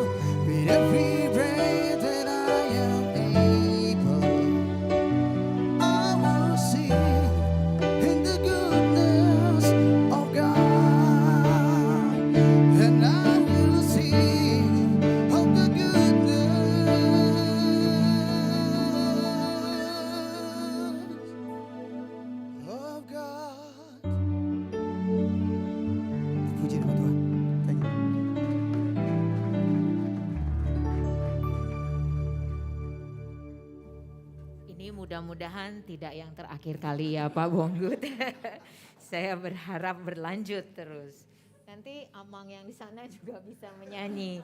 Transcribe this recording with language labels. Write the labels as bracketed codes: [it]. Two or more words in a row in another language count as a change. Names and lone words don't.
[en] With every breath that I am able, I will sing in the goodness of God. And I will sing of the goodness of God. [id] Puji nama Tuhan. [en] Thank you. [id] Ini mudah-mudahan tidak yang terakhir kali ya Pak Bonggut. Saya berharap berlanjut terus. Nanti Amang yang di sana juga bisa menyanyi.